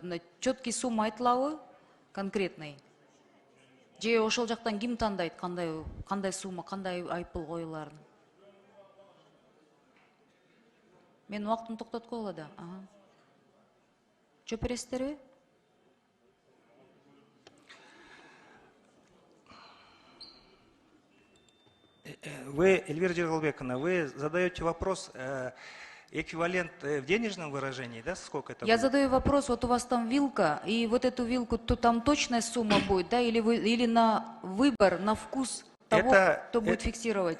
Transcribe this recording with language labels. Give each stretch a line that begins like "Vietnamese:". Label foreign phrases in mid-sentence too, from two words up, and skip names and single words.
Kyrgyz: Мындай четкий сумма айтылабы? Конкретный. Же ошол жактан ким тандайт, кандай сумма, кандай айып пул коюларын? Мен убактын токтоткула болот да. Жооп бересиздерби?
Russian: Вы, Эльвира Жергалбековна, вы задаете вопрос, эквивалент в денежном выражении, да, сколько это Я будет? задаю вопрос, вот у вас там вилка, и вот эту вилку, то там точная сумма будет, да, или на выбор, на вкус того, кто будет фиксировать?